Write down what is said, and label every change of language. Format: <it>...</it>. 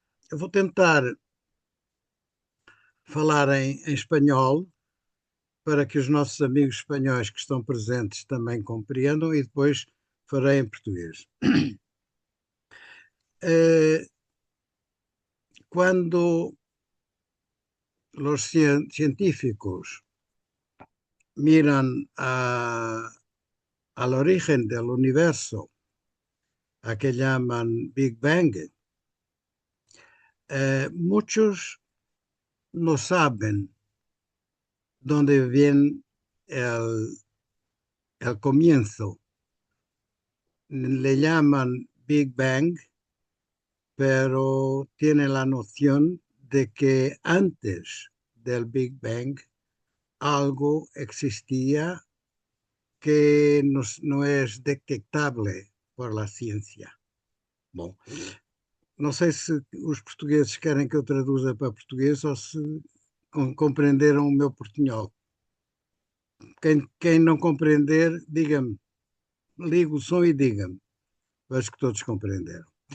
<pt>Eu vou tentar falar em espanhol para que os nossos amigos espanhóis que estão presentes também compreendam e depois farei em português. Quando os científicos</pt> <es>miran al origen del universo, a que llaman Big Bang, muchos no saben dónde viene el comienzo. Le llaman Big Bang, pero tienen la noción de que antes del Big Bang algo existía que no es detectable por la ciencia.</es> <pt>Bom, não sei se os portugueses querem que eu traduza para português ou se compreenderam o meu portunhol. Quem não compreender, diga-me, liga o som e diga-me. Acho que todos compreenderam.</pt>